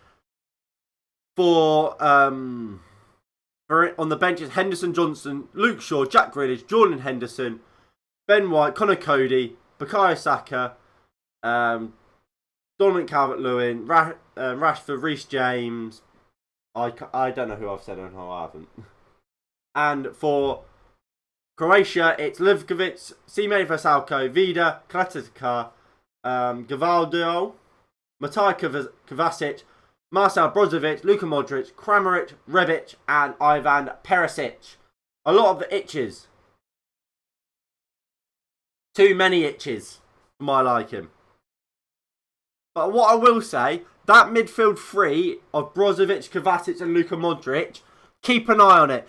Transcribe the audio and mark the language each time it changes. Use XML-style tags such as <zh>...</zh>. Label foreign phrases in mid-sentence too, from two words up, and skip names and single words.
<en>On the bench is Henderson, Johnson, Luke Shaw, Jack Grealish, Jordan Henderson, Ben White, Connor Cody, Bukayo Saka, Dominic Calvert-Lewin, Rashford, Reece James. I don't know who I've said and who I haven't. And for Croatia, it's Livkovic, Sime Vasalko, Vida, Klatica, Gavaldo, Matej Kovacic, Marcel Brozovic, Luka Modric, Kramaric, Rebic, and Ivan Perisic. A lot of the itches. Too many itches for my liking. But what I will say, that midfield three of Brozovic, Kovacic and Luka Modric, keep an eye on it.</en>